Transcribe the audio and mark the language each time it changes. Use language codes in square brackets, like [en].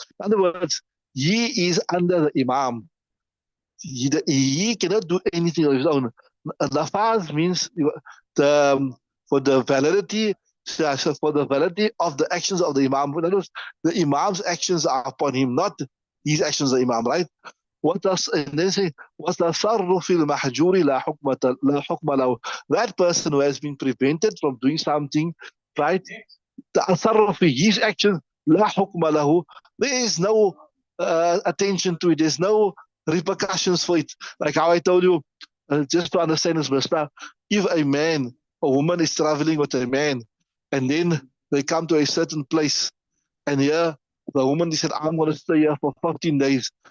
[en] In other words, he is under the Imam. He cannot do anything on his own. Lafaz means the for the validity for the validity of the actions of the Imam. In other words, the Imam's actions are upon him, not his actions of the Imam, right? And then say, [ar] وَتَصَرُّفِ الْمَحْجُورِ لَا حُكْمَ لَهُ. [en] That person who has been prevented from doing something, right? [ar] تَصَرُّفِ, [en] his actions, [ar] لَا حُكْمَ لَهُ. [en] There is no attention to it. There's no repercussions for it. Like how I told you, just to understand this, Mr. If a woman is traveling with a man, and then they come to a certain place, and here the woman said, I'm going to stay here for 15 days.